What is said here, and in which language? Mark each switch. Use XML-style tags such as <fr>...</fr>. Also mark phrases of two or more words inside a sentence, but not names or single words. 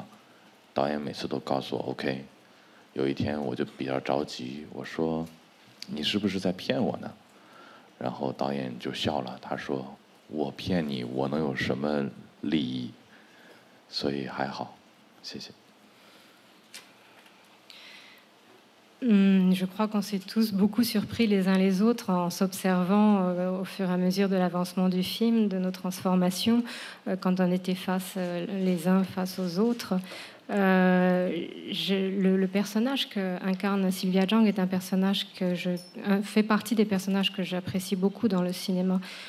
<zh>导演每次都告诉我 OK。有一天我就比较着急，我说你是不是在骗我呢？然后导演就笑了，他说：“我骗你，我能有什么利益？” 所以还好，谢谢。</zh> <fr>Je crois qu'on s'est tous beaucoup surpris les uns les autres en s'observant au fur et à mesure de l'avancement du film, de nos transformations, quand on était les uns face aux autres. Le personnage qu'incarne Sylvia Zhang est un personnage fait partie des personnages que j'apprécie beaucoup dans le cinéma.</fr>